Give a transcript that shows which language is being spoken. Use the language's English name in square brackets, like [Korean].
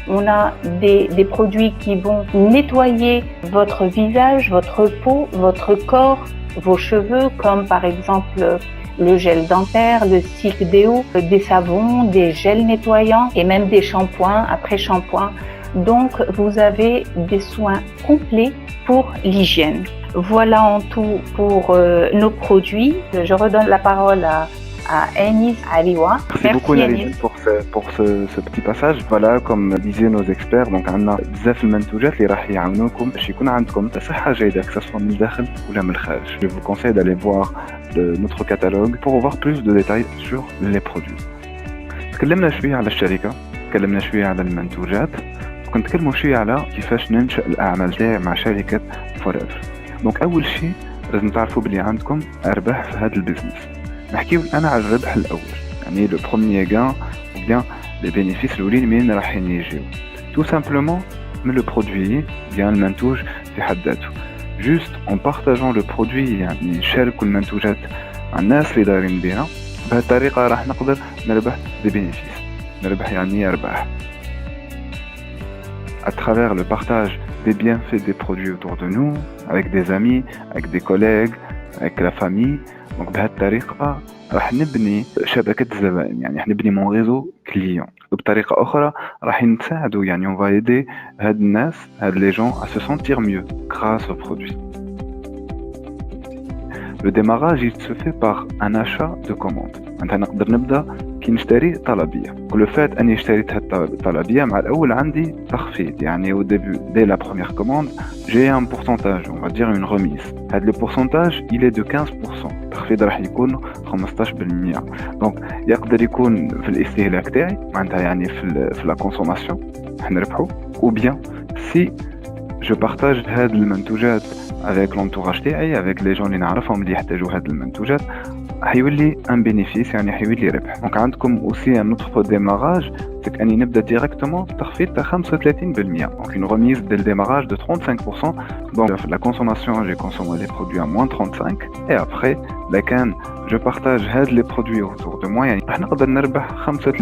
[French] On a des produits qui vont nettoyer votre visage, votre peau, votre corps, vos cheveux, comme par exemple le gel dentaire, le silk déo, des savons, des gels nettoyants et même des shampoings après shampoing. Donc, vous avez des soins complets pour l'hygiène. Voilà en tout pour nos produits. Je redonne la parole à Anis Aliwa. Merci beaucoup Nariman pour ce petit passage. Voilà, comme disaient nos experts, donc on a [Arabic] بزاف المنتوجات اللي راح يعاونوكم باش يكون عندكم صحة جيدة [French] que ça soit [Arabic] من الداخل ولا من الخارج. [French] Je vous conseille d'aller voir notre catalogue pour voir plus de détails sur les produits. [Arabic] تكلمنا شوية على الشركة، تكلمنا شوية على المنتوجات، وكنتكلموا شوية على كيفاش ننشأ الأعمال تاعي مع شركة فوريفر. دونك أول شيء لازم تعرفوا بلي عندكم أرباح في هذا البزنس. نحكيو أنا على الربح الأول. يعني [French] le premier gain ou bien les bénéfices [Arabic] الأولين منين راحين يجيو [French] tout simplement [Arabic] من [French] le produit bien [Arabic] المنتوج في حد ذاته [French] juste en partageant le produit [Arabic] يعني نشاركوا المنتوجات مع الناس اللي دايرين بها بهذه الطريقة راح نقدر نربح [French] des bénéfices [Arabic] نربح يعني أرباح [French] à travers le partage des bienfaits des produits autour de nous avec des amis avec des collègues avec la famille donc [Arabic] بهذه الطريقة راح نبني [French] شبكة الزبائن يعني راح نبني mon réseau client [Arabic] وبطريقة أخرى راح نساعدوا يعني [French] on va aider [Arabic] هاد الناس هاد [French] les gens à se sentir mieux grâce au produit. Le démarrage il se fait par un achat de commande. [Arabic] أنت نقدر نبدأ كي نشتري طلبية. [French] Le fait [Arabic] أني اشتريت هاد الطلبية مع الأول عندي تخفيض يعني [French] au début dès la première commande j'ai un pourcentage on va dire une remise. هاد le pourcentage il est de 15%. [Arabic] التخفيض راح يكون 15%. donc يقدر يكون في الاستهلاك تاعي معناتها يعني في la consommation راح نربحو [French] ou bien si je partage [Arabic] هاد المنتوجات [French] avec l'entourage [Arabic] تاعي [French] avec les gens [Arabic] اللي نعرفهم اللي يحتاجوا هاد المنتوجات حيولي [French] un bénéfice [Arabic] يعني حيولي ربح. [French] donc عندكم aussi un autre démarrage c'est qu' [Arabic] أني نبدأ [French] directement [Arabic] تخفيض تاع [French] 35%. donc une remise dès le démarrage de 35%. donc la consommation j'ai consommé les produits à moins 35 et après لكن je partage هاد les produits autour de moi [Arabic] يعني راح نقدر نربح [French] 35%.